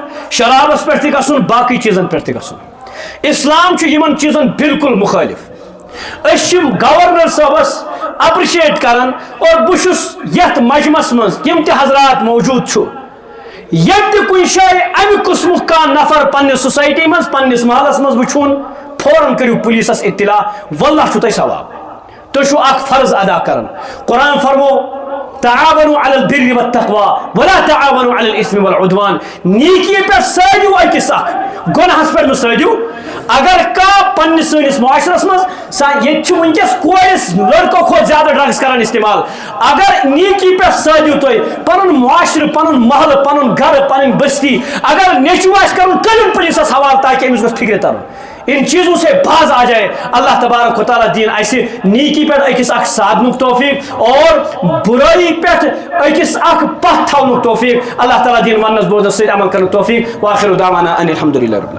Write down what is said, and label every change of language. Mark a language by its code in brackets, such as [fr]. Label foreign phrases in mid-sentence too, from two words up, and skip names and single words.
[ks] شرابس پٮ۪ٹھ تہِ گژھُن باقٕے چیٖزن پٮ۪ٹھ تہِ گژھُن اسلام چھُ یِمن چیٖزن بالکل مُخٲلِف أسۍ چھِ گورنر صٲبس اپرِشیٹ کران اور بہٕ چھُس یتھ مجمس منٛز یِم تہِ حضرات موجوٗد چھُ ییٚتہِ تہِ کُنہِ جایہِ امہِ قٕسمُک کانٛہہ نفر پننہِ سوسایٹی منٛز پننِس محلس منٛز وٕچھُن فوراً کٔرِو پُلیٖسس اطلاع واللہ چھُ تۄہہِ ثواب تُہۍ چھُو اکھ فرض ادا کران قرآن فرمو [ar] تعاونوا على البر والتقوى ولا تعاونوا على الاثم والعدوان. [ks] نیکی پہ سٲدِو أکِس اکھ, گۄناہس پٮ۪ٹھ نہٕ سٲدِو. اگر کانٛہہ پننہِ سٲنِس معاشرس منٛز ییٚتہِ چھِ وٕنکیٚس کورِ لڑکو کھۄتہٕ زیادٕ ڈرگس کران استعمال, اگر نیکی پٮ۪ٹھ سٲدِو تُہۍ پنُن معاشرٕ, پنُن محلہٕ, پنُن گرٕ, پنٕنۍ بستی, اگر نیٚچوٗ آسہِ کرُن کٔرِن پُلیٖسس حوالہٕ تاکہ أمِس گوٚژھ فکرِ ترُن. [ur] ان چیزوں سے باز آ جائے. [ar] اللہ تبارک و تعالیٰ [ks] دین ایسے نیکی پہ أکِس اکھ سادنُک توفیق اور برائی پہ أکِس اکھ پتھ تھاونُک توفیق. اللہ تعالیٰ دین وننس بوزنس سۭتۍ عمل کرنُک توفیق. [ar] وآخر دعوانا ان الحمد للہ رب العالمین.